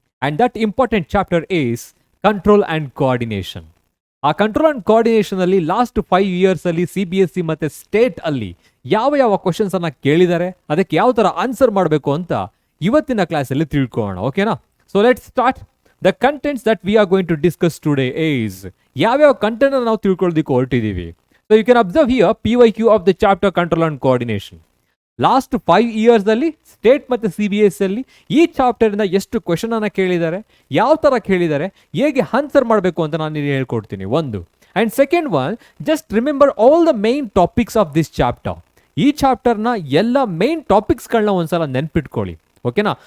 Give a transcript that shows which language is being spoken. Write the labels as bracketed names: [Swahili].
[English] And that important chapter is control and coordination. [Kannada] ಆ control and coordination ಅಲ್ಲಿ last 5 years ಅಲ್ಲಿ CBSE ಮತ್ತೆ state ಅಲ್ಲಿ ಯಾವ ಕ್ವಶನ್ಸ್ ಅನ್ನ ಕೇಳಿದ್ದಾರೆ, ಅದಕ್ಕೆ ಯಾವ ತರ ಆನ್ಸರ್ ಮಾಡಬೇಕು ಅಂತ ಇವತ್ತಿನ ಕ್ಲಾಸ್ ಅಲ್ಲಿ ತಿಳ್ಕೊಳ್ಳೋಣ. [English] ಓಕೆನಾ? So let's start. The contents that we are going to discuss today is [Kannada] ಯಾವ್ಯಾವ ಕಂಟೆಂಟ್ ನಾವು ತಿಳ್ಕೊಳ್ಳೋದಕ್ಕೆ ಹೊರಟಿದ್ದೀವಿ. [English] So you can observe here PYQ of the chapter control and coordination. [Kannada] Last 5 years ಅಲ್ಲಿ ಸ್ಟೇಟ್ ಮತ್ತು CBSE ಅಲ್ಲಿ ಈ ಚಾಪ್ಟರ್ ಇಂದ ಎಷ್ಟು question ಅನ್ನ ಕೇಳಿದ್ದಾರೆ, ಯಾವ ತರ ಕೇಳಿದ್ದಾರೆ, ಹೇಗೆ ಆನ್ಸರ್ ಮಾಡಬೇಕು ಅಂತ ನಾನು ಇಲ್ಲಿ ಹೇಳ್ಕೊಡ್ತೀನಿ. ಒಂದು. [English] And second one, just remember all the main topics of this chapter. [Kannada] ಈ ಚಾಪ್ಟರ್ನ ಎಲ್ಲ ಮೇನ್ ಟಾಪಿಕ್ಸ್ಗಳನ್ನ ಒಂದ್ಸಲ ನೆನ್ಪಿಟ್ಕೊಳ್ಳಿ. ಓಕೆನಾ?